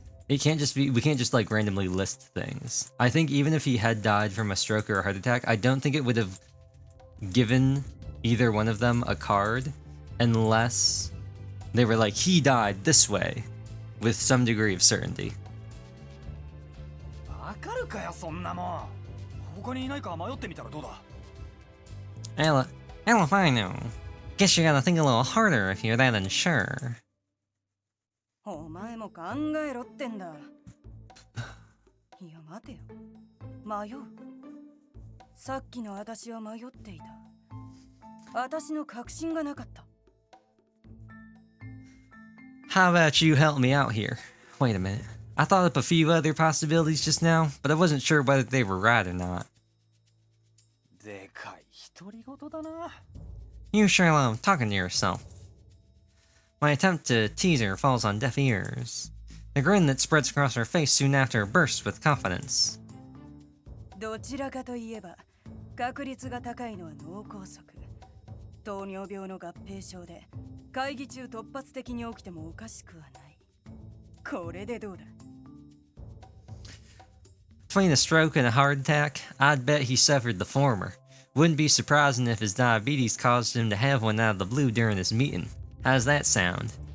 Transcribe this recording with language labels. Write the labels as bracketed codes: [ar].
[en] It can't just be, we can't just like randomly list things. I think even if he had died from a stroke or a heart attack, I don't think it would have given either one of them a card unless they were like, he died this way with some degree of certainty. [ja] わかるかよそんなもん。他にいないか迷ってみたらどうだ。 [en] Ella, if I know. Guess you gotta think a little harder if you're that unsure. [ja] お前も考えろってんだ。いや待てよ。迷う。さっきの私は迷っていた。私の確信がなかった。 [en] How about you help me out here? Wait a minute. I thought up a few other possibilities just now, but I wasn't sure whether they were right or not. [ja] でかい独り言だな。 [en] You sure love talking to yourself. My attempt to tease her falls on deaf ears. The grin that spreads across her face soon after bursts with confidence. [ja] どちらかといえば、確率が高いのは脳梗塞。糖尿病の合併症で、会議中突発的に起きてもおかしくはない。これでどうだ？ [en] Between a stroke and a heart attack, I'd bet he suffered the former. Wouldn't be surprising if his diabetes caused him to have one out of the blue during this meeting. How's that sound?